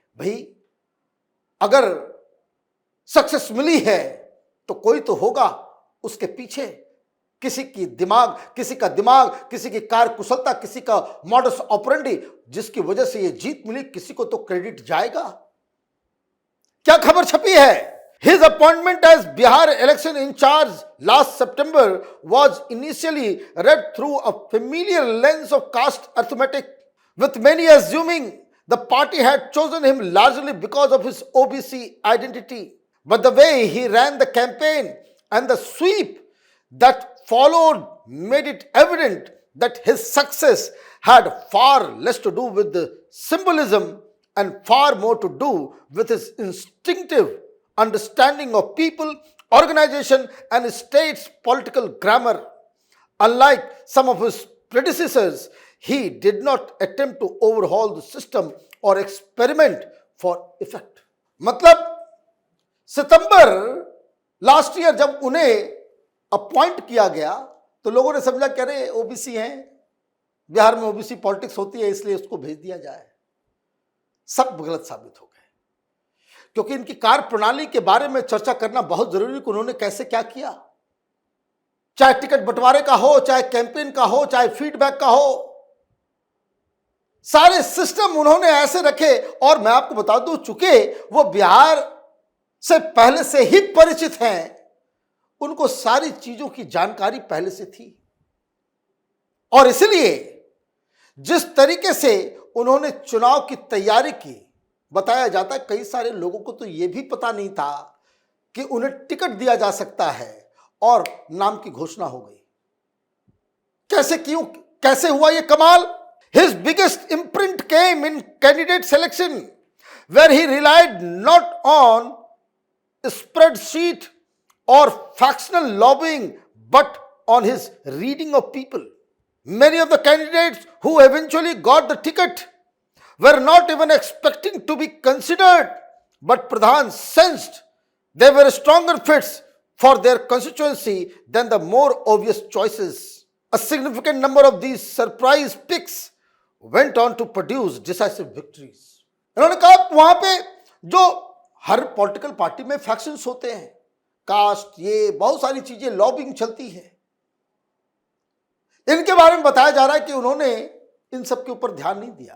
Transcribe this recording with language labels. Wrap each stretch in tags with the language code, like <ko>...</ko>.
<hi>भाई अगर सक्सेस मिली है तो कोई तो होगा उसके पीछे, किसी का दिमाग, किसी की कार्यकुशलता, किसी का मॉडस ऑपरेंडी, जिसकी वजह से ये जीत मिली, किसी को तो क्रेडिट जाएगा। क्या खबर छपी है?</hi> <en>His appointment as Bihar election in charge last September was initially read through a familiar lens of caste arithmetic, with many assuming the party had chosen him largely because of his OBC identity. But the way he ran the campaign and the sweep that followed made it evident that his success had far less to do with the symbolism and far more to do with his instinctive understanding of people, organization, and state's political grammar. Unlike some of his predecessors, he did not attempt to overhaul the system or experiment for effect.</en> <hi>मतलब सितंबर last year जब उन्हें appoint किया गया तो लोगों ने समझा कि अरे ओबीसी हैं, बिहार में ओबीसी पॉलिटिक्स होती है इसलिए उसको भेज दिया जाए। सब गलत साबित हो गए, क्योंकि इनकी कार्य प्रणाली के बारे में चर्चा करना बहुत जरूरी कि उन्होंने कैसे क्या किया, चाहे टिकट बंटवारे का हो, चाहे कैंपेन का हो, चाहे फीडबैक का हो, सारे सिस्टम उन्होंने ऐसे रखे। और मैं आपको बता दूं, चूंकि वो बिहार से पहले से ही परिचित हैं, उनको सारी चीजों की जानकारी पहले से थी और इसलिए जिस तरीके से उन्होंने चुनाव की तैयारी की, बताया जाता है कई सारे लोगों को तो यह भी पता नहीं था कि उन्हें टिकट दिया जा सकता है और नाम की घोषणा हो गई। कैसे हुआ यह कमाल?</hi> <en>His biggest imprint came in candidate selection, where he relied not on spreadsheet or factional lobbying, but on his reading of people. Many of the candidates who eventually got the ticket were not even expecting to be considered, but Pradhan sensed they were stronger fits for their constituency than the more obvious choices. A significant number of these surprise picks went on to produce decisive victories.</en> <hi>इन्होंने कहा वहां पे जो हर political party में factions होते हैं, cast, ये बहुत सारी चीजें, लॉबिंग चलती है, इनके बारे में बताया जा रहा है कि उन्होंने इन सब के ऊपर ध्यान नहीं</hi>